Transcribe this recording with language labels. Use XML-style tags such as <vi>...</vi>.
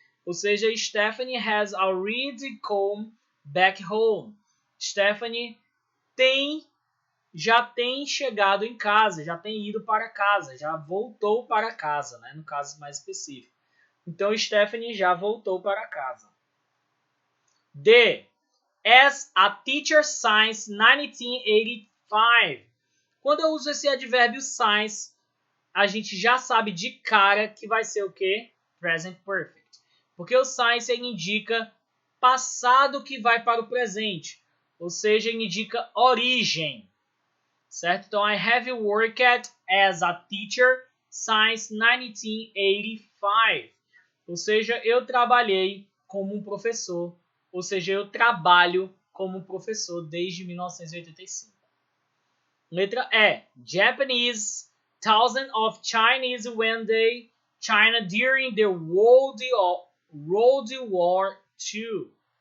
<pt>Ou seja,</pt> <en>Stephanie has already come back home.</en> <pt>Stephanie já tem chegado em casa, já tem ido para casa, já voltou para casa, né? No caso mais específico. Então, Stephanie já voltou para casa. D.</pt> <en>As a teacher since 1985.</en> <pt>Quando eu uso esse advérbio since, a gente já sabe de cara que vai ser o quê? Present perfect. Porque o since ele indica passado que vai para o presente. Ou seja, ele indica origem. Certo? Então,</pt> <en>I have worked as a teacher since 1985.</en> <pt>Ou seja, eu trabalhei como um professor. Ou seja, eu trabalho como professor desde 1985. Letra E.</pt> <en>Japanese, thousands of Chinese when they China during the World War II.</en>